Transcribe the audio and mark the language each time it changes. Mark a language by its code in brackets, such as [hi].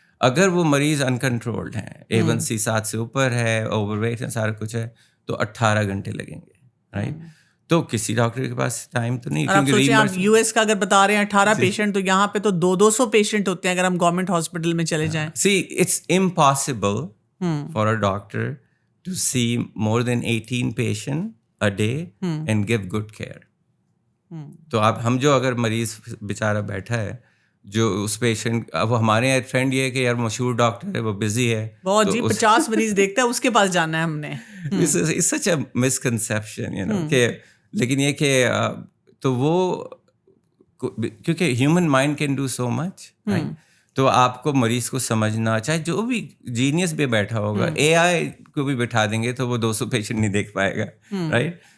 [ur] اگر وہ مریض انکنٹرولڈ ہیں, A1C 7 سے اوپر ہے, اوور ویٹ ہے, سارا کچھ ہے, تو 18 گھنٹے لگیں گے, رائٹ. تو کسی ڈاکٹر کے پاس ٹائم تو نہیں, کیونکہ آپ US کا اگر بتا رہے ہیں 18 پیشنٹ, تو یہاں پہ تو 200 پیشنٹ ہوتے ہیں اگر ہم گورنمنٹ ہاسپٹل میں چلے جائیں. [en] See, it's impossible for a doctor to see more than 18 patients a day and give good care. [ur] تو اب ہم جو اگر مریض بیچارہ بیٹھا ہے, جو اس پیشنٹ, اب ہمارے یہاں ٹرینڈ یہ ہے کہ یار مشہور ڈاکٹر ہے, وہ بزی ہے, بہت جی 50 مریض دیکھتا ہے, اس کے پاس جانا ہے ہم نے. [en] It's such a misconception, [ur] کہ لیکن یہ کہ تو وہ کیونکہ [en] human mind can do so much, [ur] تو آپ کو مریض کو سمجھنا, چاہے جو بھی جینیس بھی بیٹھا ہوگا, AI کو بھی بٹھا دیں گے تو وہ 200 پیشنٹ نہیں دیکھ پائے گا, رائٹ.